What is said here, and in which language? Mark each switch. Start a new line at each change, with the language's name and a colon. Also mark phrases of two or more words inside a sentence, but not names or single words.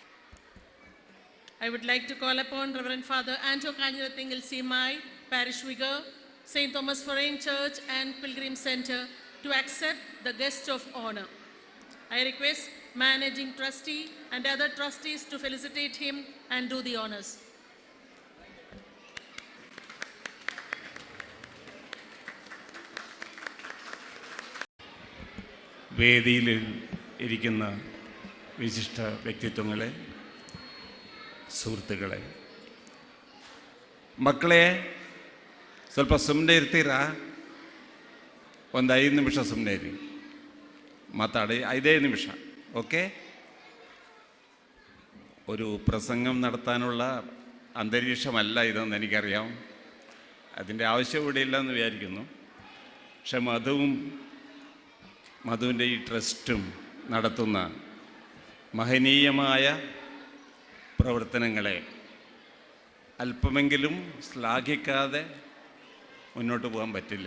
English: I would like to call upon Reverend Father Anto Kanjirathingel, CMI, Parish Vicar, St. Thomas Foreign Church and Pilgrim Center to accept the guest of honor. I request Managing Trustee and other trustees to felicitate him and do the honors.
Malayalam: വേദിയിൽ ഇരിക്കുന്ന വിശിഷ്ട വ്യക്തിത്വങ്ങളെ,
Kannada: ಸುಹೃತ್ತುಗಳೇ, ಮಕ್ಕಳೇ ಸ್ವಲ್ಪ ಸುಮ್ಮನೆ ಇರ್ತೀರಾ? ಒಂದು 5 ನಿಮಿಷ ಸುಮ್ಮನೆ ಇರಿ, ಮಾತಾಡಿ 5 ನಿಮಿಷ.
Malayalam: ഓക്കെ? ഒരു പ്രസംഗം നടത്താനുള്ള അന്തരീക്ഷമല്ല ഇതെന്ന് എനിക്കറിയാം. അതിൻ്റെ ആവശ്യം ഇവിടെ ഇല്ലെന്ന് വിചാരിക്കുന്നു. പക്ഷെ മധുവിൻ്റെ ഈ ട്രസ്റ്റും നടത്തുന്ന മഹനീയമായ പ്രവർത്തനങ്ങളെ അല്പമെങ്കിലും ശ്ലാഘിക്കാതെ മുന്നോട്ട് പോകാൻ പറ്റില്ല.